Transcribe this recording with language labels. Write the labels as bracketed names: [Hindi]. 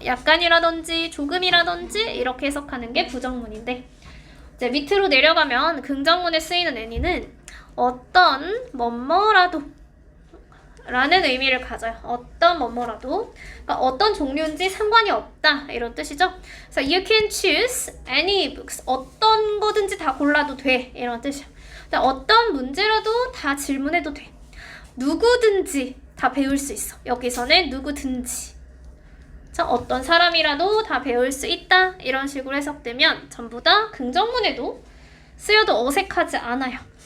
[Korean] 약간이라든지 조금이라든지 이렇게 해석하는 게 부정문인데, 이제 밑으로 내려가면 긍정문에 쓰이는 any는 어떤 뭐뭐라도 라는 의미를 가져요. 어떤 뭐뭐라도. 그러니까 어떤 종류인지 상관이 없다 이런 뜻이죠. 그래서 [English] you can choose any books. [Korean] 어떤 거든지 다 골라도 돼 이런 뜻이야. 어떤 문제라도 다 질문해도 돼. 누구든지 다 배울 수 있어. 여기서는 누구든지. 어떤 사람이라도 다 배울 수 있다 이런 식으로 해석되면 전부 다 긍정문에도 쓰여도 어색하지 않아요.